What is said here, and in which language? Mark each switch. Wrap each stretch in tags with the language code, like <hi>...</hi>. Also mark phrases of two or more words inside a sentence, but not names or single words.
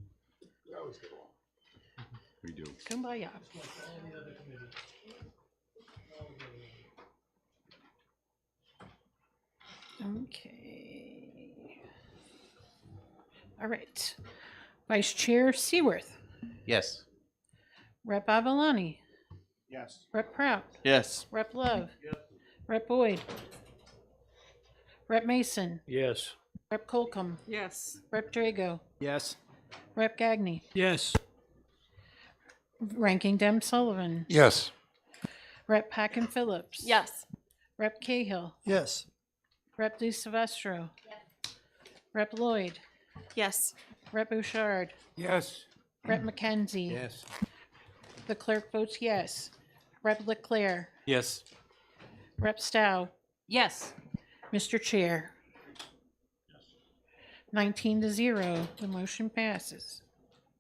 <en>We do. Kumbaya. Okay. All right. Vice Chair Seaworth. Yes. Rep. Avalani. Yes. Rep. Prout. Yes. Rep. Love. Rep. Boyd. Rep. Mason. Yes. Rep. Colcom. Yes. Rep. Drago. Yes. Rep. Gagney. Yes. Ranking Dem Sullivan. Yes. Rep. Hacken Phillips. Yes. Rep. Cahill. Yes. Rep. Di Silvestro. Rep. Lloyd. Yes. Rep. Bouchard. Yes. Rep. McKenzie. Yes. The clerk votes yes. Rep. Leclerc. Yes. Rep. Stow. Yes. Mr. Chair. 19-0, the motion passes.</en>